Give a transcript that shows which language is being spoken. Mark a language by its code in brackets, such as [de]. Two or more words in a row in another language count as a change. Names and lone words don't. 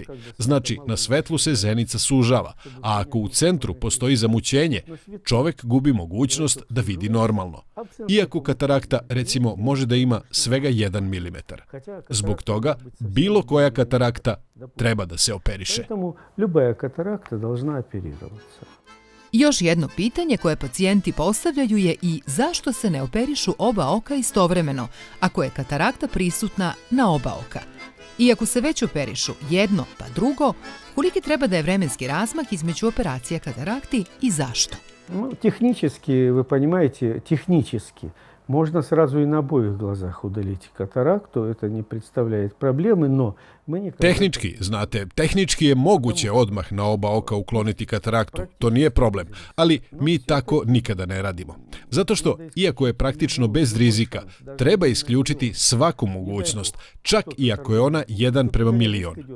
[sr] Znači, na svetlu se zenica sužava, a ako u centru postoji zamućenje, čovjek gubi mogućnost da vidi normalno. Iako katarakta, recimo, može da ima svega 1 milimetar. Zbog toga, bilo koja katarakta treba da se operiše. [ru] Любая катаракта должна оперироваться. [sr] Još jedno pitanje koje pacijenti postavljaju je i zašto se ne operišu oba oka istovremeno, ako je katarakta prisutna na oba oka. I ako se već operišu jedno pa drugo, koliki treba da je vremenski razmak između operacija katarakti i zašto? [ru] Технически, вы понимаете, технически. Можно сразу и на обоих глазах удалить катаракту, это не представляет проблемы, но мы никогда... [sr] Tehnički, znate, tehnički je moguće odmah na oba oka ukloniti kataraktu, to nije problem, ali mi tako nikada ne radimo. Zato što, iako je praktično bez rizika, treba isključiti svaku mogućnost, čak i ako je ona 1:1.000.000.